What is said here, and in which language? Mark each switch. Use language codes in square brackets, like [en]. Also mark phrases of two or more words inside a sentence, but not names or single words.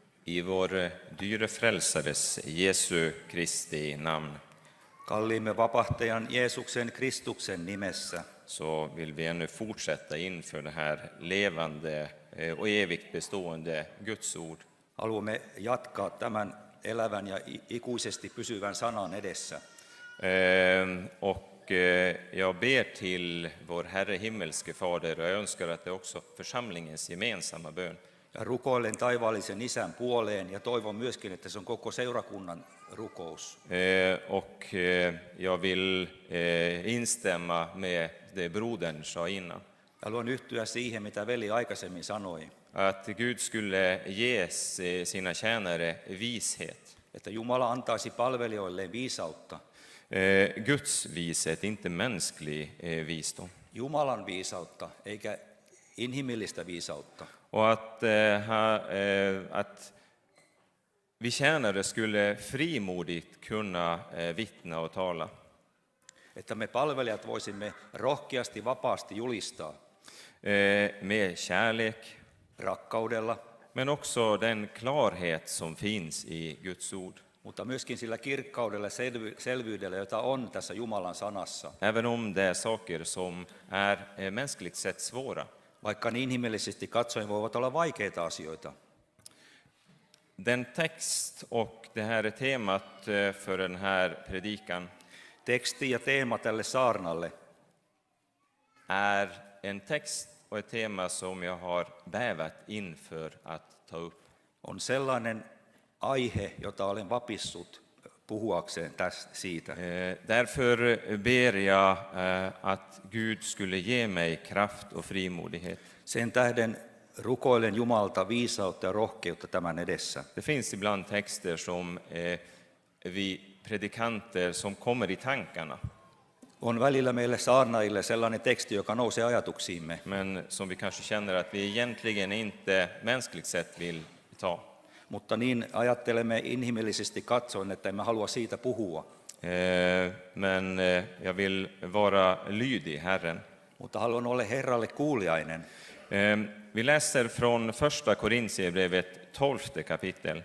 [sv] I vår dyre frälsares Jesu Kristi namn [fi] Kalliimme vapahtajan Jeesuksen Kristuksen nimessä [sv] så vill vi ännu fortsätta inför det här levande och evigt bestående Guds ord. [fi] haluamme jatkaa tämän elävän ja ikuisesti pysyvän sanan edessä. [sv] Jag ber till vår Herre himmelske Fader, och jag önskar att det är också församlingens gemensamma bön. [fi] Ja rukoilen taivaallisen Isän puoleen ja toivon myöskin, että se on koko seurakunnan rukous. [sv] Jag vill instämma med det brodern sa innan. [fi] Haluan yhtyä siihen, mitä veli aikaisemmin sanoi, [sv] Att Gud skulle ge sina tjänare vishet. [fi] että Jumala antaisi palvelijoilleen viisautta. [sv] Guds vishet, inte mänsklig visdom. [fi] Jumalan viisautta, eikä inhimillistä viisautta. [sv] Och att vi tjänare skulle frimodigt kunna vittna och tala. [fi] Että me palvelijat voisimme rohkeasti, vapaasti julistaa [sv] Med kärlek, [fi] rakkaudella, [sv] men också den klarhet som finns i Guds ord. [fi] mutta myöskin sillä kirkkaudella ja selvyydellä, jota on tässä Jumalan sanassa. [sv] Även om det är saker som är mänskligt sett svåra. [fi] Vaikka niin inhimillisesti katsoen voivat olla vaikeita asioita. [sv] Den text och det här är temat för den här predikan. [fi] Teksti ja teema tälle saarnalle [sv] Är en text och ett tema som jag har bävat inför att ta upp. [fi] on sellainen aihe, jota olen vapissut puhuakseen siitä. [sv] Därför ber jag att Gud skulle ge mig kraft och frimodighet. [fi] Sen tähden rukoilen Jumalalta viisautta ja rohkeutta tämän edessä. [sv] Det finns ibland texter som vi predikanter som kommer i tankarna, [fi] On välillä meille saarnaajille sellainen teksti, joka nousee ajatuksiimme, [sv] men som vi kanske känner att vi egentligen inte mänskligt sett vill ta. [fi] mutta niin ajattelemme inhimillisesti katsoen, että emme halua siitä puhua. [sv] Men jag vill vara lydig Herren. [fi] Mutta haluan olla Herralle kuuliainen. [sv] Vi läser från första Korintierbrevet 12 kapitel.